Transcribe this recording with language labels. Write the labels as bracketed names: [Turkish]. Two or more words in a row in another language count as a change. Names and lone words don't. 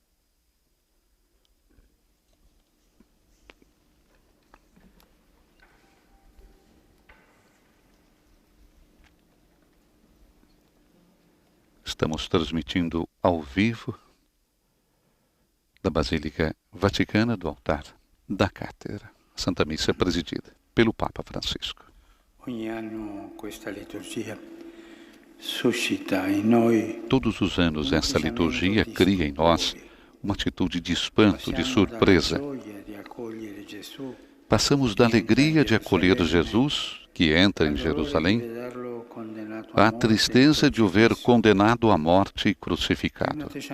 [Portuguese] Estamos transmitindo ao vivo da Basílica Vaticana, do altar da Cátedra. Santa Missa presidida pelo Papa Francisco. [Italian] Ogni anno questa liturgia suscita em noi. [Portuguese] Todos os anos esta liturgia cria em nós uma atitude de espanto, de surpresa. Passamos da alegria de acolher Jesus, que entra em Jerusalém, à tristeza de o ver condenado à morte e crucificado.